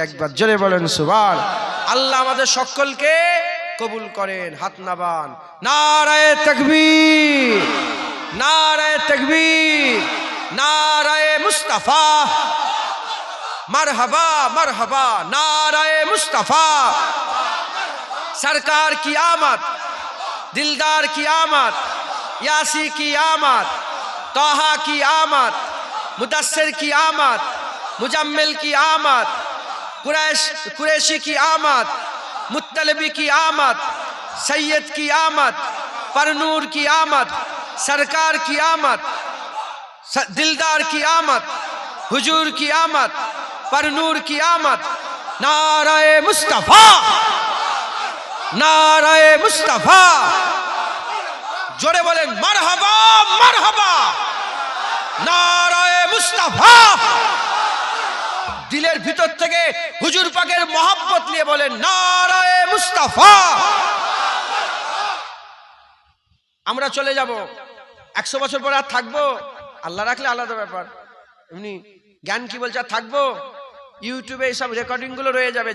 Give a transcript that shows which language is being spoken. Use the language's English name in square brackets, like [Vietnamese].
[Bangla] একবার জোরে বলেন সুবহান। আল্লাহ আমাদের সকলকে কবুল করেন। হাত নাবান। নারায়ে তাকবীর, নারায়ে তাকবীর, নারায়ে মুস্তাফা, [Hindi] मरहबा मरहबा, नाराए मुस्तफा। सरकार की आमद, दिलदार की आमद, यासी की आमद, तोहा की आमद, मुदस्सिर की आमद, मुजम्मिल की आमद, कुरैशी की आमद, मुत्तलबी की आमद, सैयद की आमद, परनूर की आमद, सरकार की आमद, दिलदार की आमद, हुजूर की आमद, परनूर की आमद। नाराए मुस्तफा, नाराए मुस्तफा। जोरे बोलें मरहबा मरहबा, नाराए मुस्तफा। [Bangla] दिलेर भीतर থেকে হুজুর পাকের মহব্বত নিয়ে বলেন নারায়ে মুস্তাফা। আমরা চলে যাব 100 বছর পর, আর থাকবো? আল্লাহ রাখলে আলাদা ব্যাপার। এমনি জ্ঞান কি বলছে, আর থাকবো? ইউটিউবে এইসব রেকর্ডিং গুলো রয়ে যাবে।